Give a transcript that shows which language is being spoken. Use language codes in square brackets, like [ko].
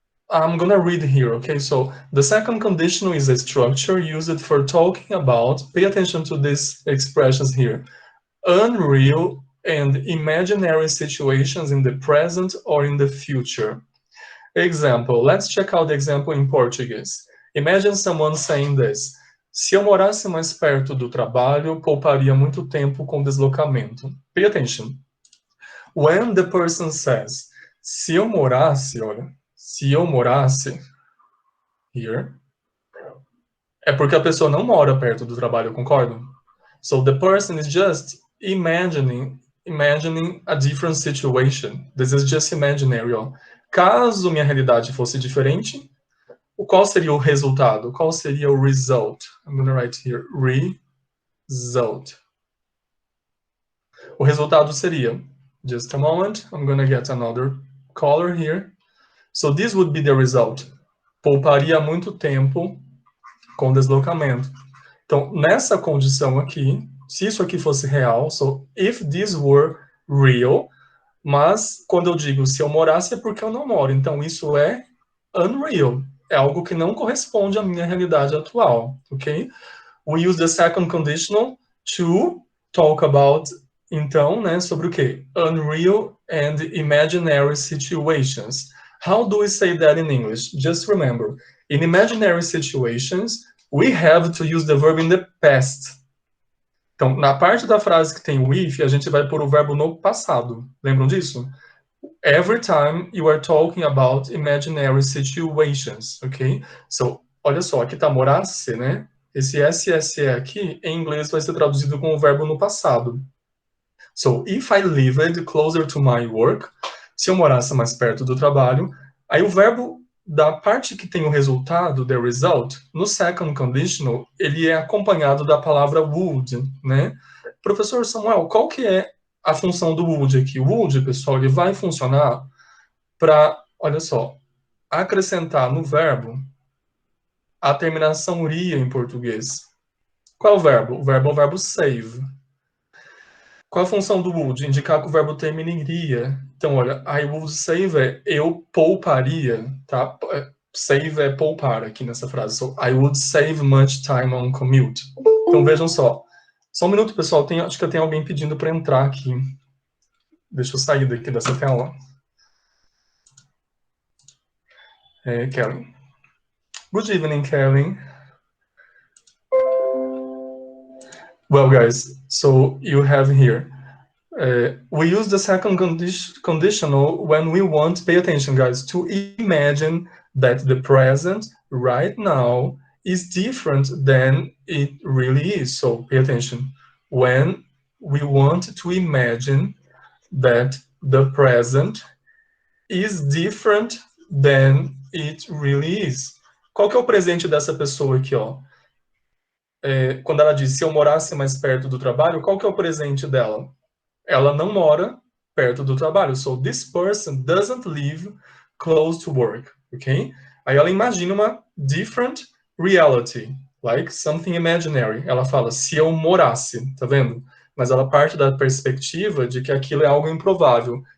[en] I'm gonna read here, okay? So the second conditional is a structure used for talking about, pay attention to these expressions here, unreal and imaginary situations in the present or in the future. Example, let's check out the example in Portuguese. Imagine someone saying this: [pt] se eu morasse mais perto do trabalho, pouparia muito tempo com deslocamento. [en] Pay attention. When the person says, [pt] se eu morasse, olha, se eu morasse here, é porque a pessoa não mora perto do trabalho, concordo? [en] So the person is just imagining imagining a different situation. This is just imaginary, ó. [pt] Caso minha realidade fosse diferente, qual seria o resultado? Qual seria o result? [en] I'm going to write here, result. [pt] O resultado seria, [en] just a moment, I'm going to get another color here. So this would be the result. [pt] Pouparia muito tempo com deslocamento. Então, nessa condição aqui, se isso aqui fosse real, [en] so if this were real, [pt] mas quando eu digo se eu morasse é porque eu não moro. Então, isso é unreal. É algo que não corresponde à minha realidade atual, ok? [en] We use the second conditional to talk about, [pt] então, né, sobre o quê? [en] Unreal and imaginary situations. How do we say that in English? Just remember, in imaginary situations, we have to use the verb in the past. [pt] Então, na parte da frase que tem o if, a gente vai pôr o verbo no passado. Lembram disso? [en] Every time you are talking about imaginary situations, ok? [pt] So, olha só, aqui tá morasse, né? Esse SSE aqui, em inglês, vai ser traduzido com o verbo no passado. [en] So, if I lived closer to my work, [pt] se eu morasse mais perto do trabalho, aí o verbo da parte que tem o resultado, the result, no second conditional, ele é acompanhado da palavra would, né? Professor Samuel, qual que é a função do would aqui? O would, pessoal, ele vai funcionar para, olha só, acrescentar no verbo a terminação ria em português. Qual é o verbo? O verbo é o verbo save. Qual a função do would? Indicar que o verbo termina em iria. Então, olha, I would save é eu pouparia, tá? Save é poupar aqui nessa frase. [en] So, I would save much time on commute. [pt] Então, vejam só. Só um minuto, pessoal. Acho que tem alguém pedindo para entrar aqui. Deixa eu sair daqui dessa tela. [en] Kellen. Good evening, Kellen. Well, guys, so you have here. We use the second conditional when we want, pay attention, guys, to imagine that the present right now is different than it really is. So pay attention. When we want to imagine that the present is different than it really is. [pt] Qual que é o presente dessa pessoa aqui, ó? Quando ela diz, se eu morasse mais perto do trabalho, qual que é o presente dela? Ela não mora perto do trabalho. [en] So, this person doesn't live close to work, ok? [pt] Aí ela imagina uma [en] different reality, like something imaginary. [pt] Ela fala, se eu morasse, tá vendo? Mas ela parte da perspectiva de que aquilo é algo improvável.